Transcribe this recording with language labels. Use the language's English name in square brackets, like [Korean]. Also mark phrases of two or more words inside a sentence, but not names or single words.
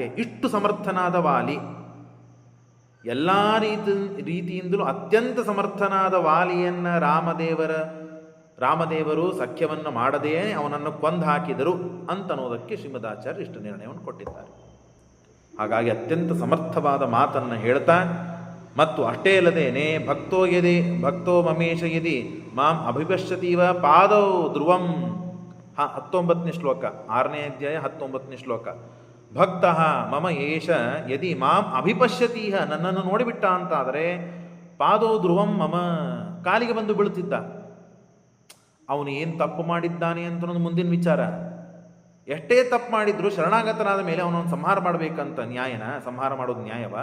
[Kannada] ಇಷ್ಟು ಸಮರ್ಥನಾದ ವಾಲಿ, ಎಲ್ಲ ರೀತಿಯಿಂದಲೂ ಅತ್ಯಂತ ಸಮರ್ಥನಾದ ವಾಲಿಯನ್ನು ರಾಮದೇವರು ಸಖ್ಯವನ್ನು ಮಾಡದೆಯೇ ಅವನನ್ನು ಕೊಂದು ಹಾಕಿದರು ಅಂತನ್ನೋದಕ್ಕೆ ಶ್ರೀಮದಾಚಾರ್ಯ ಇಷ್ಟು ನಿರ್ಣಯವನ್ನು ಕೊಟ್ಟಿದ್ದಾರೆ. ಹಾಗಾಗಿ ಅತ್ಯಂತ ಸಮರ್ಥವಾದ ಮಾತನ್ನು ಹೇಳ್ತಾ, ಮತ್ತು ಅಷ್ಟೇ ಅಲ್ಲದೇನೆ [Sanskrit] ಭಕ್ತೋ ಮಮೇಶ ಯದಿ ಮಾಂ ಅಭಿಪಶ್ಯತೀವ ಪಾದೌ ಧ್ರುವಂ. [Kannada] 19ನೇ ಶ್ಲೋಕ, 6ನೇ ಅಧ್ಯಾಯ 19ನೇ ಶ್ಲೋಕ. [Sanskrit] ಭಕ್ತ ಮಮ ಏಷ ಯದಿ ಮಾಂ ಅಭಿಪಶ್ಯತೀಹ, [Kannada] ನನ್ನನ್ನು ನೋಡಿಬಿಟ್ಟ ಅಂತಾದರೆ [Sanskrit] ಪಾದೋ ಧ್ರುವಂ ಮಮ, [Kannada] ಕಾಲಿಗೆ ಬಂದು ಬೀಳುತ್ತಿದ್ದ. ಅವನು ಏನು ತಪ್ಪು ಮಾಡಿದ್ದಾನೆ ಅಂತ ಮುಂದಿನ ವಿಚಾರ. ಎಷ್ಟೇ ತಪ್ಪು ಮಾಡಿದ್ರು ಶರಣಾಗತನಾದ ಮೇಲೆ ಅವನನ್ನು ಸಂಹಾರ ಮಾಡಬೇಕಂತ ಸಂಹಾರ ಮಾಡೋದು ನ್ಯಾಯವಾ?